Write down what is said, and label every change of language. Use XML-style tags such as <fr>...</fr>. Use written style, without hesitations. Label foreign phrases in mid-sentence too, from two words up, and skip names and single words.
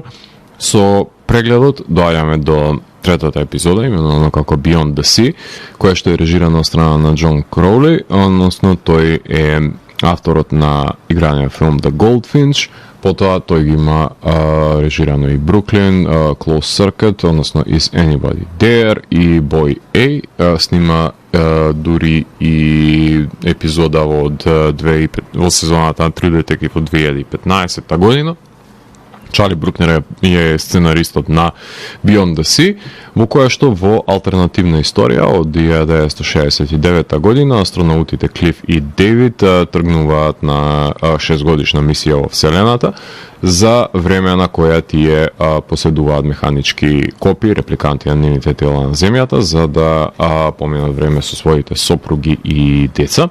<mk>Со прегледот доаѓаме до 3-та епизода, именувано како Beyond the Sea, која што е режирана од страна на Jon Crowley, односно тој е авторот на играниот филм The Goldfinch. Потоа тој ги има режирано и Brooklyn, Close Circuit, односно Is Anybody There и Boy A. Снима дури и епизода од во сезоната на True Detective од 2015 година. Чарли Брукнер е сценаристот на Beyond the Sea, во која што во алтернативна историја од 1969 година астронаутите Клиф и Дейвид тргнуваат на 6-годишна мисија во Вселената, за време на која тие поседуваат механички копии, репликанти на нивните тела на Земјата, за да поминат време со своите сопруги и деца.</mk>